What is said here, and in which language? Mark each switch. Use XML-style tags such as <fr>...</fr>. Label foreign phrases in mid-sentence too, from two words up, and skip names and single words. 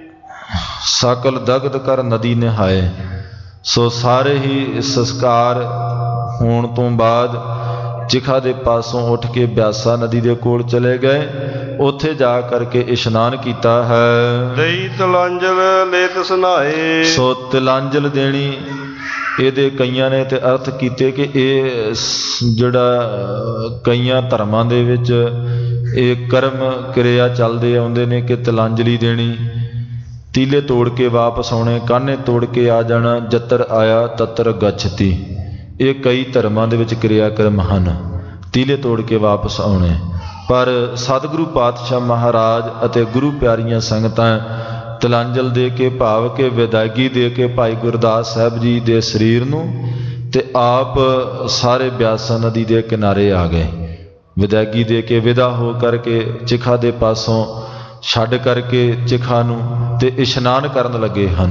<pa>ਸਕਲ ਦਗਦ ਕਰ ਨਦੀ ਨਹਾਏ। ਸੋ ਸਾਰੇ ਹੀ ਸੰਸਕਾਰ ਹੋਣ ਤੋ ਬਾਦ ਚਿਖਾ ਦੇ ਪਾਸੋਂ ਉਠ ਕੇ ਬਿਆਸਾ ਨਦੀ ਦੇ ਕੋਲ ਚਲੇ ਗਏ। ਉੱਥੇ ਜਾ ਕਰਕੇ ਇਸ਼ਨਾਨ ਕਿਆ ਹੈ। ਦਈ ਤਲਾਂਜਲ ਲੇ ਤਿਸ ਨਹਾਏ। ਸੋ ਤਿਲਾਂਜਲ ਦੇਣੀ ਇਹਦੇ ਕਈਆਂ ਨੇ ਤੇ ਅਰਥ ਕੀਤੇ ਕਿ ਇਹ ਜਿਹੜਾ ਕਈਆਂ ਧਰਮਾਂ ਦੇ ਵਿੱਚ ਇਹ ਕਰਮ ਕਿਰਿਆ ਚੱਲਦੇ ਆਉਂਦੇ ਨੇ ਕਿ ਤਿਲਾਂਜਲੀ ਦੇਣੀ, ਤੀਲੇ ਤੋੜ ਕੇ ਵਾਪਸ ਆਉਣੇ, ਕਾਨੇ ਤੋੜ ਕੇ ਆ ਜਾਣਾ, ਜੱਤਰ ਆਇਆ ਤੱਤਰ ਗਛਤੀ। ਇਹ ਕਈ ਧਰਮਾਂ ਦੇ ਵਿੱਚ ਕਿਰਿਆ ਕਰਮ ਹਨ, ਤੀਲੇ ਤੋੜ ਕੇ ਵਾਪਸ ਆਉਣੇ। ਪਰ ਸਤਿਗੁਰੂ ਪਾਤਸ਼ਾਹ ਮਹਾਰਾਜ ਅਤੇ ਗੁਰੂ ਪਿਆਰੀਆਂ ਸੰਗਤਾਂ ਤਿਲਾਂਜਲ ਦੇ ਕੇ ਭਾਵ ਕੇ ਵਿਦਾਇਗੀ ਦੇ ਕੇ ਭਾਈ ਗੁਰਦਾਸ ਸਾਹਬ ਜੀ ਦੇ ਸ਼ਰੀਰ ਨੂੰ ਤੇ ਆਪ ਸਾਰੇ ਬਿਆਸਾ ਨਦੀ ਦੇ ਕਿਨਾਰੇ ਆ ਗਏ। ਵਿਦਾਇਗੀ ਦੇ ਕੇ ਵਿਦਾ ਹੋ ਕਰਕੇ ਚਿਖਾ ਦੇ ਪਾਸੋਂ ਛੱਡ ਕਰਕੇ ਚਿਖਾ ਨੂੰ ਤੇ ਇਸ਼ਨਾਨ ਕਰਨ ਲਗੇ ਹਨ।</pa>